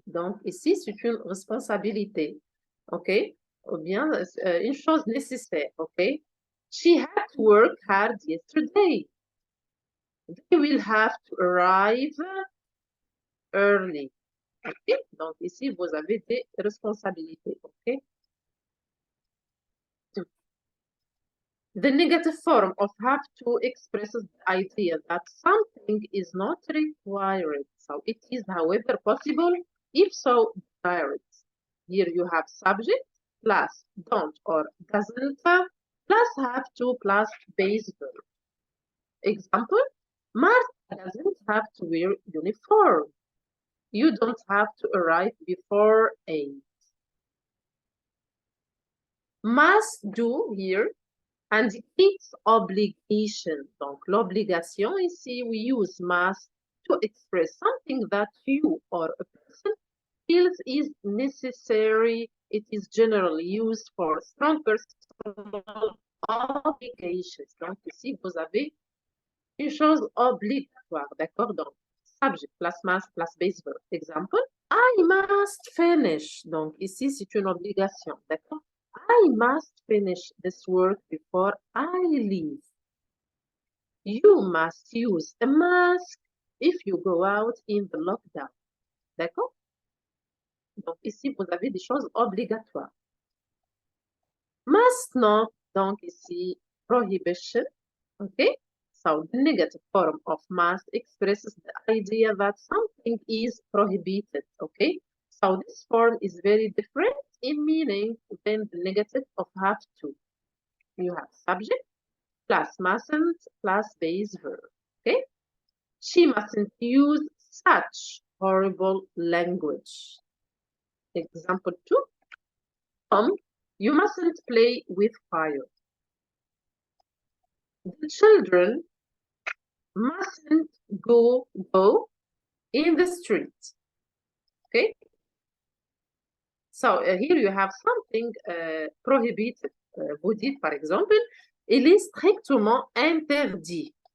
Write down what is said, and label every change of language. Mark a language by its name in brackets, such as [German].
[French] Donc, ici, c'est une responsabilité, ok? Ou bien une chose nécessaire, ok? [English] She had to work hard yesterday. They will have to arrive early. Okay? [French] Donc, ici, vous avez des responsabilités. [English] Okay? The negative form of have to expresses the idea that something is not required. So, it is, however, possible, if so, desired. Here you have subject plus don't or doesn't plus have to plus base verb. Example, Martha doesn't have to wear uniform. You don't have to arrive before 8. Must do here indicates obligation. [French] Donc, l'obligation ici, [English] we use must to express something that you or a person feels is necessary. It is generally used for strong personal obligations. [French] Donc, ici, vous avez une chose obligatoire, d'accord? [English] Donc, subject plus must plus base verb. Example, I must finish. [French] Donc, ici, c'est une obligation, d'accord? [English] I must finish this work before I leave. You must use a mask if you go out in the lockdown. [French] D'accord? Donc, ici, vous avez des choses obligatoires. [English] Must not, [French] donc ici, [English] prohibition. Okay? So, the negative form of must expresses the idea that something is prohibited. Okay? So, this form is very different in meaning than the negative of have to. You have subject plus mustn't plus base verb. Okay? She mustn't use such horrible language. Example 2. You mustn't play with fire. The children mustn't go in the street. Okay? So here you have something prohibited. [French] Vous dites par exemple, il est strictement interdit.